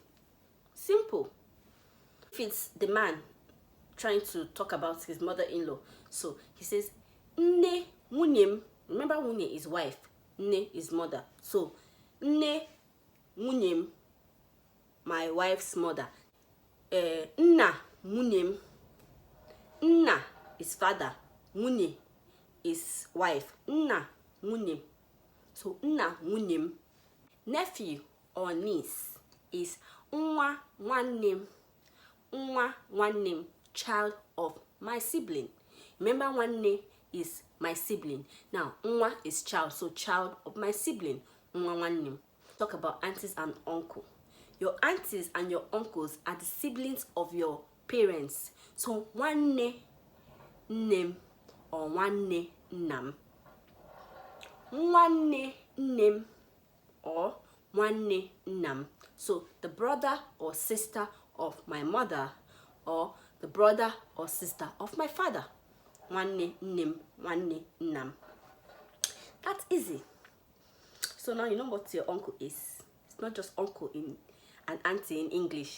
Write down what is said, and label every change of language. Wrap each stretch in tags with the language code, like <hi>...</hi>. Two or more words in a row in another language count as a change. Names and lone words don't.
<en>Simple. If it's the man trying to talk about his mother-in-law, so he says,</en> <ig>Nne Wunyem.</ig> <en>Remember, Wunye is wife, Nne is mother. So,</en> <ig>Nne Wunyem,</ig> <en>my wife's mother.</en> <ig>Nna Wunyem.</ig> <en>Nna is father, Wunye is wife,</en> <ig>Nna Wunyem. So, Nna Wunyem.</ig> <en>Nephew or niece is</en> <ig>Nwa Nwannem. Nwa Nwannem,</ig> <en>child of my sibling. Remember, Nwanne is my sibling. Now, Nwa is child, so child of my sibling.</en> <ig>Nwa Nwannem.</ig> <en>Talk about aunties and uncle. Your aunties and your uncles are the siblings of your parents. So,</en> <ig>Nwanne Nnem or Nwanne Nnam. Nwanne Nnem or Nwanne Nnam.</ig> <en>So, the brother or sister of my mother or the brother or sister of my father.</en> <ig>Nwanne Nnem, Nwanne Nnam.</ig> <en>That's easy. So now you know what your uncle is. It's not just uncle in and auntie in English.</en>